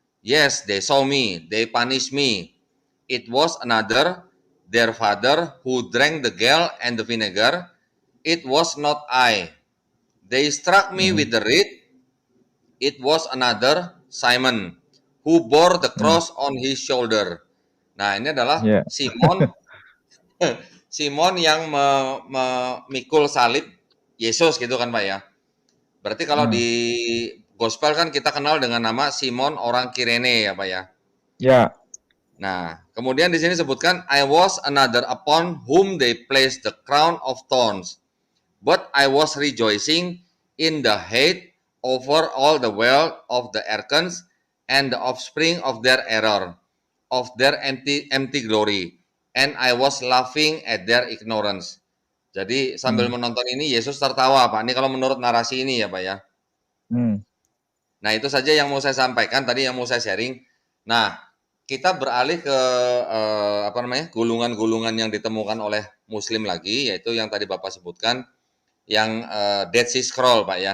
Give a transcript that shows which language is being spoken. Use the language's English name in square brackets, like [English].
[English] Yes, they saw me, they punished me. It was another, their father, who drank the gall and the vinegar. It was not I. They struck me Hmm. with the reed. It was another, Simon, who bore the Hmm. cross on his shoulder. [Indonesian] Nah, ini adalah Ya, Simon, Simon yang memikul salib Yesus gitu kan Pak ya. Berarti kalau hmm. di Gospel kan kita kenal dengan nama Simon orang Kirene ya Pak ya. Ya, Nah, kemudian di sini sebutkan [English] I was another upon whom they placed the crown of thorns. But I was rejoicing in the hate over all the wealth of the Erkans and the offspring of their error, of their empty glory. And I was laughing at their ignorance. [Indonesian] Jadi sambil hmm. menonton ini Yesus tertawa Pak. Ini kalau menurut narasi ini ya Pak ya. Hmm. Nah itu saja yang mau saya sampaikan tadi yang mau saya sharing. Nah kita beralih ke apa namanya gulungan-gulungan yang ditemukan oleh Muslim lagi, yaitu yang tadi Bapak sebutkan yang Dead Sea Scroll Pak ya.